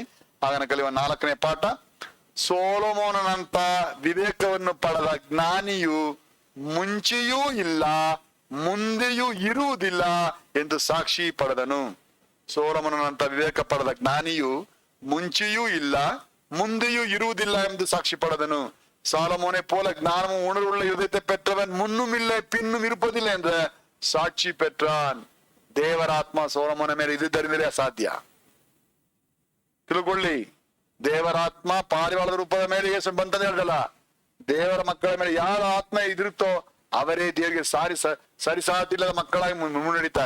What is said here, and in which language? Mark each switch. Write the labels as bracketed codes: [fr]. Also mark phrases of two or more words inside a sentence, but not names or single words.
[kn] ಆಗ ಕಲಿಯುವ 4ನೇ ಪಾಠ, ಸೊಲೊಮೋನನಂತ ವಿವೇಕವನ್ನು ಪಡೆದ ಜ್ಞಾನಿಯು ಮುಂಚೆಯೂ ಇಲ್ಲ, ಮುಂದೆಯೂ ಇರುವುದಿಲ್ಲ ಎಂದು ಸಾಕ್ಷಿ ಪಡೆದನು. ಸೊಲೊಮೋನನಂತ ವಿವೇಕ ಪಡೆದ ಜ್ಞಾನಿಯು ಮುಂಚೆಯೂ ಇಲ್ಲ, ಮುಂದೆಯೂ ಇರುವುದಿಲ್ಲ ಎಂದು ಸಾಕ್ಷಿ ಪಡೆದನು. [ta] சாலமோனை போல ஞானமும் உணர்வுள்ள இதயத்தை பெற்றவன் முன்னும் இல்லை பின்னும் இருப்பதில்லை என்ற சாட்சி பெற்றான். [kn] ದೇವರಾತ್ಮ ಸೊಲೊಮೋನ ಮೇಲೆ ಇದ್ದಿದ್ದರಿಂದ ಅಸಾಧ್ಯ. ತಿಳ್ಕೊಳ್ಳಿ, ದೇವರಾತ್ಮ ಪಾರಿವಾಳದ ರೂಪದ ಮೇಲೆ ಯೇಸು ಬಂತಂತ ಹೇಳ್ದಲ್ಲ. ದೇವರ ಮಕ್ಕಳ ಮೇಲೆ ಯಾರ ಆತ್ಮ ಇದಿರುತ್ತೋ ಅವರೇ ದೇವರಿಗೆ ಸರಿಸಾಟಿಲ್ಲದ ಮಕ್ಕಳಾಗಿ ಮುನ್ನಡೆಯುತ್ತಾರೆ.